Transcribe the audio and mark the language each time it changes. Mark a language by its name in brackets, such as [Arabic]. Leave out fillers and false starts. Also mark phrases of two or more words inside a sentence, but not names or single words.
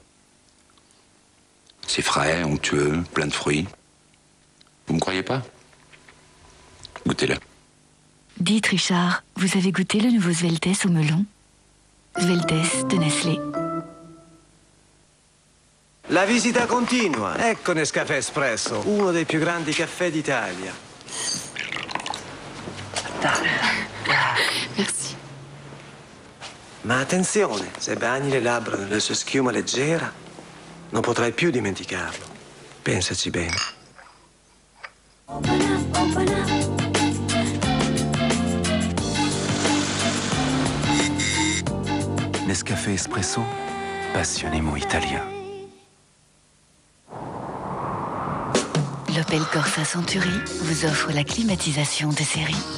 [French] C'est frais, onctueux, plein de fruits. Vous me croyez pas? Goûtez-le. Dites, Richard, vous avez goûté le nouveau Sveltes au melon? Sveltes de Nestlé. [Italian] La visita continua. Ecco Nescafé Espresso, uno dei più grandi caffè d'Italia. [French] Merci. [Italian] Ma attenzione, se bagni le labbra nella sua schiuma leggera, non potrai più dimenticarlo. Pensaci bene. Nescafé Espresso, [French] passionnément italien. L'Opel Corsa Century vous offre la climatisation de série.